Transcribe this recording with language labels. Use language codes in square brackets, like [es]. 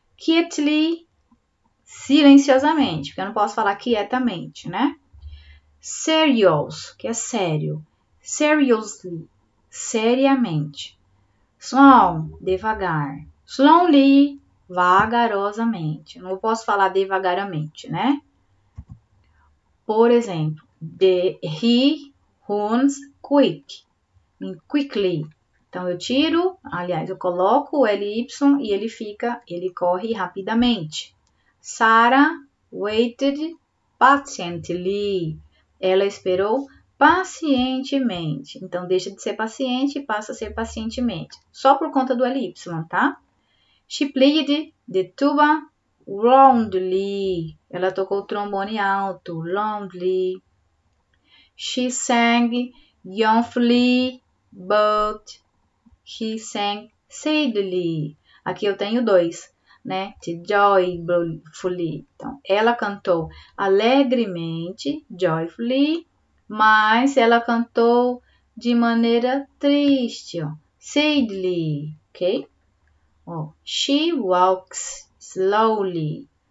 [pt] Quietly, silenciosamente, porque eu não posso falar quietamente, né? Serious, que é sério. Seriously, seriamente. Slow, devagar. Slowly, vagarosamente. Eu não posso falar devagaramente, né? Por exemplo, [en] he runs quick, quickly. [pt] Então, eu tiro, aliás, eu coloco o ly e ele corre rapidamente. [en] Sarah waited patiently. [pt] Ela esperou pacientemente. Então, deixa de ser paciente e passa a ser pacientemente. Só por conta do ly, tá? [en] She played the tuba loudly. [pt] Ela tocou o trombone alto, [en] loudly. She sang youngly, but he sang sadly. [pt] Aqui eu tenho dois, né? Joyfully. Então, ela cantou alegremente, joyfully, mas ela cantou de maneira triste, ó, sadly, ok? [en] Ó, she walks slowly.